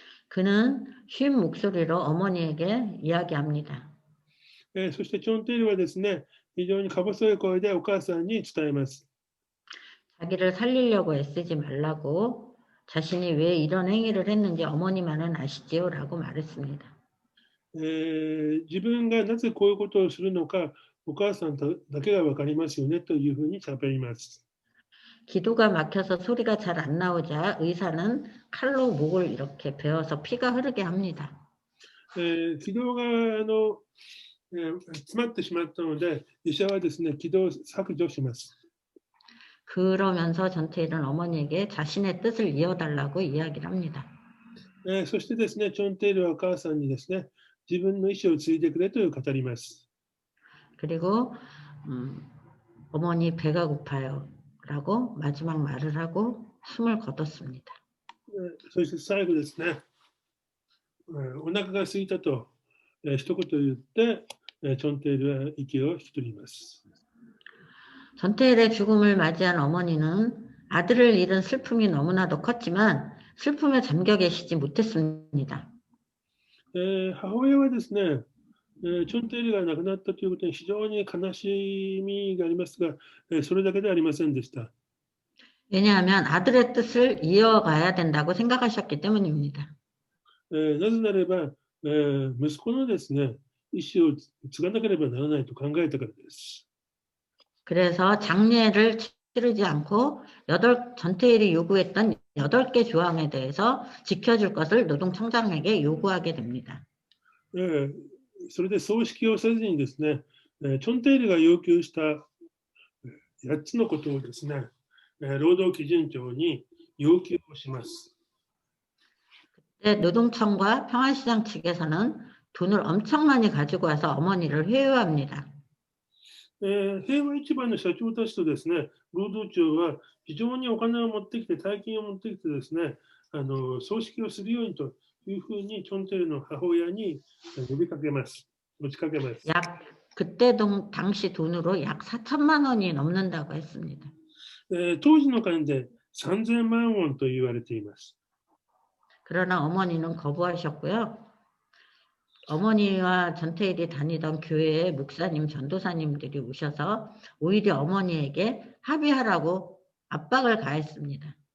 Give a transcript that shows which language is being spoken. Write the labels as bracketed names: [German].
[Korean] 그는 쉰 목소리로 어머니에게 이야기합니다. [Japanese] そしてチョンテイルはですね、非常にか細い声でお母さんに伝えます。 [Korean] 자기를 살리려고 애쓰지 말라고 자신이 왜 이런 행위를 했는지 어머니만은 아시지요? 라고 말했습니다. [Japanese] 自分がなぜこういうことをするのか、お母さんだけが分かりますよねというふうに喋ります。 [Korean] 기도가 막혀서 소리가 잘 안 나오자 의사는 칼로 목을 이렇게 베어서 피가 흐르게 합니다. [Japanese] 気道が詰まってしまったので、医者はですね、気道を削除します。 [Korean] 그러면서 전태일은 어머니에게 자신의 뜻을 이어달라고 이야기를 합니다. [Japanese] そしてですね、チョンテイルはお母さんにですね、自分の意思を継いでくれと語ります。 [Korean] 그리고 어머니 배가 고파요 라고 마지막 말을 하고 숨을 거뒀습니다. [Japanese] そして最後ですね、お腹が空いたと一言言って、チョンテイルは息を引き取ります。 [Korean] 전태일의 죽음을 맞이한 어머니는 아들을 잃은 슬픔이 너무나도 컸지만 슬픔에 잠겨 계시지 못했습니다. [Japanese] 母親はですね、チョンテイルが亡くなったということに非常に悲しみがありますが、それだけではありませんでした。 [Korean] 왜냐하면 아들의 뜻을 이어가야 된다고 생각하셨기 때문입니다. [Japanese] なぜならば、息子のですね、意思を継がなければならないと考えたからです。 [Korean] 그래서 장례를 치르지 않고 전태일이 요구했던 8개 조항에 대해서 지켜줄 것을 노동청장에게 요구하게 됩니다. [Japanese] それで葬式をせずにですね、チョンテイルが要求した8つのことをですね、労働基準庁に要求をします。 [Korean] 노동청과 평화시장 측에서는 돈을 엄청 많이 가지고 와서 어머니를 회유합니다. [Japanese] 平和市場の社長たちとですね、労働庁は非常にお金を持ってきて、大金を持ってきてですね、葬式をするようにというふうにチョンテイルの母親に呼びかけます。持ちかけます。 [Korean] 그때 당시 돈으로 약 4천만 원이 넘는다고 했습니다. [Japanese] 当時の金で3000万ウォンと言われています。 [Korean] 그러나 어머니는 거부하셨고요. 어머니와 전태일이 다니던 교회에 목사님, 전도사님들이 오셔서 오히려 어머니에게 합의하라고 압박을 가했습니다.